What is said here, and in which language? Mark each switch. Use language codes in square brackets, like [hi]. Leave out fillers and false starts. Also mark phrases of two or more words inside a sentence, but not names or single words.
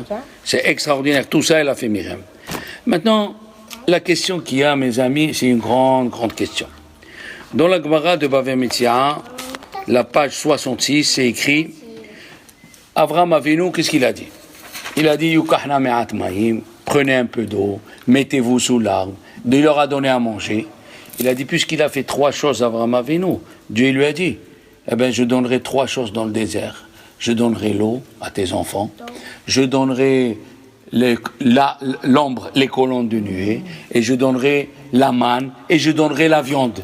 [fr] C'est extraordinaire. Tout ça, elle a fait Myriam. Maintenant, la question qu'il y a, mes amis, c'est une grande, grande question. Dans la Gemara de Bava Metzia, la page 66, c'est écrit, Avraham Avinu, qu'est-ce qu'il a dit? Il a dit, [he] יוקח נא מעט מים, [fr] prenez un peu d'eau, mettez-vous sous l'arbre. Il leur a donné à manger. Il a dit, puisqu'il a fait 3 choses à Avraham Avinu, Dieu lui a dit, eh bien, je donnerai 3 choses dans le désert. Je donnerai l'eau à tes enfants, je donnerai l'ombre, les colonnes de nuée, et je donnerai la manne, et je donnerai la viande.